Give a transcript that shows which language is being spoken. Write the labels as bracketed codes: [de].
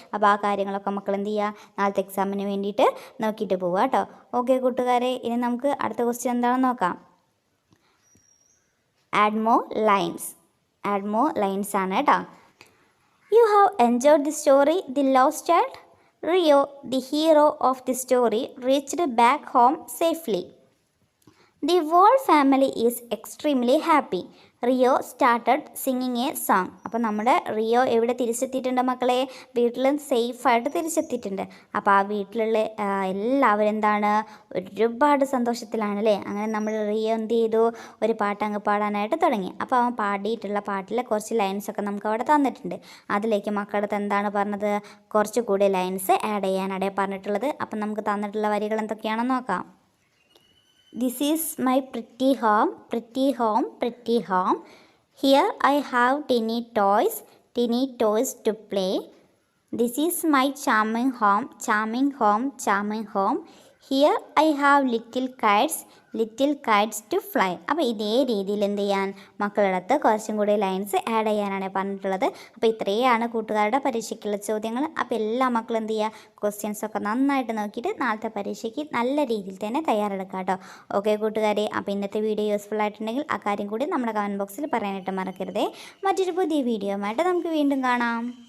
[ml] അപ്പോൾ ആ കാര്യങ്ങളൊക്കെ മക്കൾ എന്ത് ചെയ്യുക നാളത്തെ എക്സാമിന് വേണ്ടിയിട്ട് നോക്കിയിട്ട് പോവുക കേട്ടോ. ഓക്കെ കൂട്ടുകാരെ, ഇനി നമുക്ക് അടുത്ത ക്വസ്റ്റ്യൻ എന്താണെന്ന് നോക്കാം. [en] Add more lines. Add more lines [ml] ആണ് കേട്ടോ. [en] You have enjoyed the story the lost child. Rio, the hero of the story, reached back home safely. The whole family is extremely happy. Rio started singing a song. [ml] അപ്പോൾ നമ്മുടെ Rio എവിടെ തിരിച്ചെത്തിയിട്ടുണ്ട് മക്കളെ? വീട്ടിൽ സേഫായിട്ട് തിരിച്ചെത്തിയിട്ടുണ്ട്. അപ്പോൾ ആ വീട്ടിലുള്ള എല്ലാവരും എന്താണ് ഒരുപാട് സന്തോഷത്തിലാണ് അല്ലേ. അങ്ങനെ നമ്മൾ റിയോ എന്ത് ചെയ്തു ഒരു പാട്ട് അങ്ങ് പാടാനായിട്ട് തുടങ്ങി. അപ്പോൾ അവൻ പാടിയിട്ടുള്ള പാട്ടിലെ കുറച്ച് ലൈൻസൊക്കെ നമുക്ക് അവിടെ തന്നിട്ടുണ്ട്. അതിലേക്ക് മക്കളുടെ എന്താണ് പറഞ്ഞത്? കുറച്ചുകൂടി ലൈൻസ് ആഡ് ചെയ്യാനാണ് പറഞ്ഞിട്ടുള്ളത്. അപ്പം നമുക്ക് തന്നിട്ടുള്ള വരികൾ എന്തൊക്കെയാണെന്ന് നോക്കാം. [en] This is my pretty home, pretty home, pretty home. Here I have teeny toys to play. This is my charming home, charming home, charming home. Here I have little kites to fly. [ml] അപ്പോൾ ഇതേ രീതിയിൽ എന്ത് ചെയ്യാൻ മക്കളുടെ അടുത്ത് കുറച്ചും കൂടി lines add ചെയ്യാനാണ് പറഞ്ഞിട്ടുള്ളത്. അപ്പോൾ ഇത്രയാണ് കൂട്ടുകാരുടെ പരീക്ഷയ്ക്കുള്ള ചോദ്യങ്ങൾ. അപ്പോൾ എല്ലാ മക്കളും എന്ത് ചെയ്യുക ക്വസ്റ്റ്യൻസൊക്കെ നന്നായിട്ട് നോക്കിയിട്ട് നാളത്തെ പരീക്ഷയ്ക്ക് നല്ല രീതിയിൽ തന്നെ തയ്യാറെടുക്കുക കേട്ടോ. ഓക്കെ കൂട്ടുകാരെ, അപ്പോൾ ഇന്നത്തെ വീഡിയോ യൂസ്ഫുൾ ആയിട്ടുണ്ടെങ്കിൽ ആ കാര്യം കൂടി നമ്മുടെ കമൻറ്റ് ബോക്സിൽ പറയാനായിട്ട് മറക്കരുതേ. മറ്റൊരു പുതിയ വീഡിയോ ആയിട്ട് നമുക്ക് വീണ്ടും കാണാം.